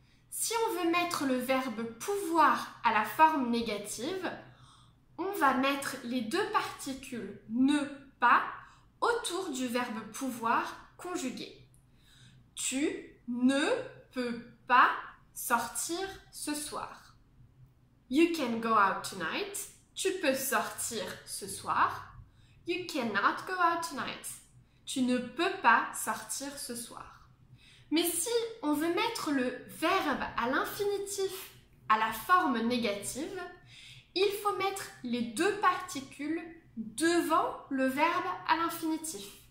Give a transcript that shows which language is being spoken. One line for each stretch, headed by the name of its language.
French: Si on veut mettre le verbe pouvoir à la forme négative, on va mettre les deux particules ne pas autour du verbe pouvoir conjugué. Tu ne peux pas sortir ce soir.
English: You can go out tonight.
French: Tu peux sortir ce soir.
English: You cannot go out tonight.
French: Tu ne peux pas sortir ce soir. Mais si on veut mettre le verbe à l'infinitif à la forme négative, il faut mettre les deux particules devant le verbe à l'infinitif.